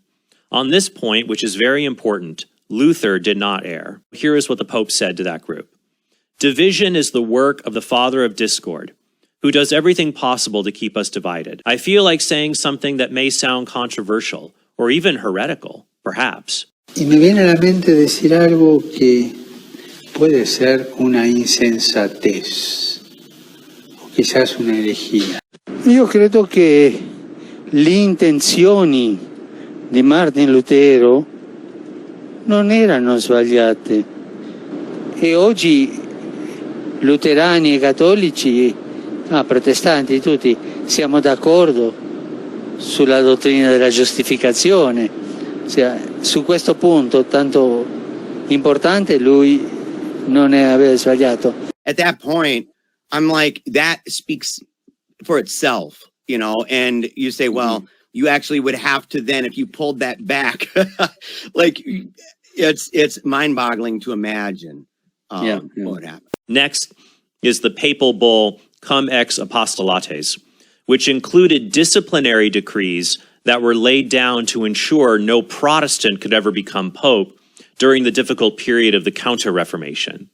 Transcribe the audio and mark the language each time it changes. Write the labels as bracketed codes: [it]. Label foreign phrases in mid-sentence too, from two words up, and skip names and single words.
[en] On this point, which is very important, Luther did not err." Here is what the Pope said to that group. "Division is the work of the father of discord, who does everything possible to keep us divided. I feel like saying something that may sound controversial or even heretical, perhaps. [es] Y me viene a la mente decir algo que puede ser una insensatez, o quizás una herejía. [it] Io credo che le intenzioni di Martin Lutero non erano sbagliate e oggi luterani e cattolici, protestanti tutti, siamo d'accordo sulla dottrina della giustificazione. Su questo punto tanto importante lui non aveva sbagliato. [en] At that point, I'm like, that speaks for itself, you know, and you say, well, you actually would have to then, if you pulled that back, like, it's mind-boggling to imagine what would happen. Next is the papal bull Cum Ex Apostolates, which included disciplinary decrees that were laid down to ensure no Protestant could ever become pope during the difficult period of the Counter-Reformation.